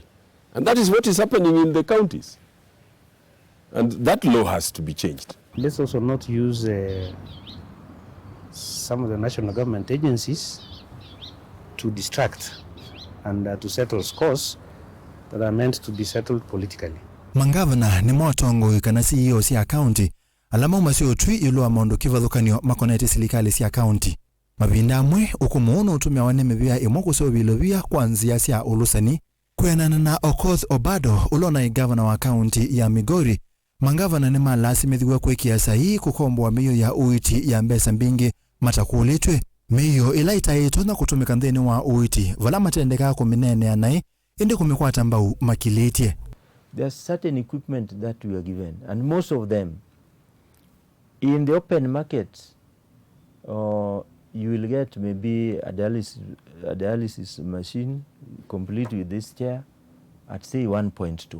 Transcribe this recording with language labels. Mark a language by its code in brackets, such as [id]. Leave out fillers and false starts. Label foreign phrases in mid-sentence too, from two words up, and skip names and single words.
[en] And that is what is happening in the counties. And that law has to be changed. Let's also not use some of the national government agencies to distract and to settle scores that are meant to be settled politically. [kam] Mangavana ni motongo kana CEO cia county alama masio twi ilo amondo kivathukanio makonete silikali cia county mabinda amwe ukumuona utumia waneme bia imoko so bilovia kwanzia cia ulusani kwenana na Okoth Obado ulona governor wa county ya Migori. Mangavana ni malasi methiwa kwekia sahi kukombwa miyo ya uiti ya mbesa mbingi matakuletwe miyo ilaita yetu na kutumika nthini wa uiti vala matendeka kuminene anai indi kumikwata mbau makiletie. [en] There's certain equipment that we are given, and most of them in the open market, you will get maybe a dialysis machine complete with this chair at say 1.2.